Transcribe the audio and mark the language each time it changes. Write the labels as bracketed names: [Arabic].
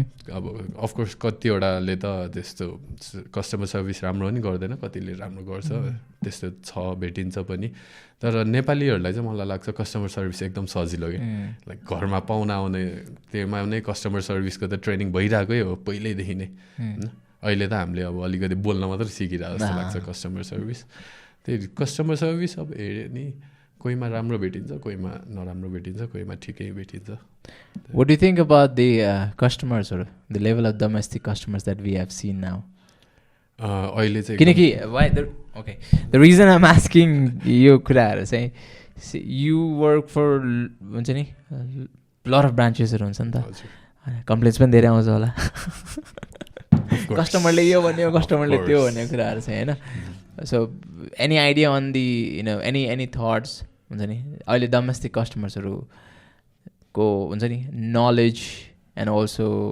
[Nepali] अब अफकोर्स कतिवटाले त त्यस्तो कस्टमर सर्भिस राम्रो पनि गर्दैन कतिले राम्रो गर्छ त्यस्तो छ भेटिन्छ पनि तर नेपालीहरूलाई चाहिँ मलाई लाग्छ कस्टमर सर्भिस एकदम सजिलो कि लाइक घरमा पाहुना आउने त्योमा नै कस्टमर सर्भिसको त ट्रेनिङ भइरहेकै हो पहिल्यैदेखि नै होइन अहिले त हामीले अब अलिकति बोल्न मात्रै सिकिरहेको जस्तो लाग्छ कस्टमर सर्भिस त्यही कस्टमर सर्भिस अब हेऱ्यो नि कोहीमा राम्रो भेटिन्छ कोहीमा नराम्रो भेटिन्छ कोहीमा ठिकै भेटिन्छ [English] What do you think about the customers or the level of domestic customers that we have seen now? [Nepali] अहिले चाहिँ किनकि [English] why the reason I'm asking [Nepali] यो कुराहरू चाहिँ [English] you work for [Nepali] हुन्छ नि lot of branchesहरू हुन्छ नि त कम्प्लेन्स पनि धेरै आउँछ होला कस्टमरले यो भन्यो कस्टमरले त्यो भन्ने कुराहरू चाहिँ होइन [English] so any idea on the any thoughts [Nepali] हुन्छ नि अहिले डोमेस्टिक कस्टमर्सहरूको हुन्छ नि नलेज एन्ड अल्सो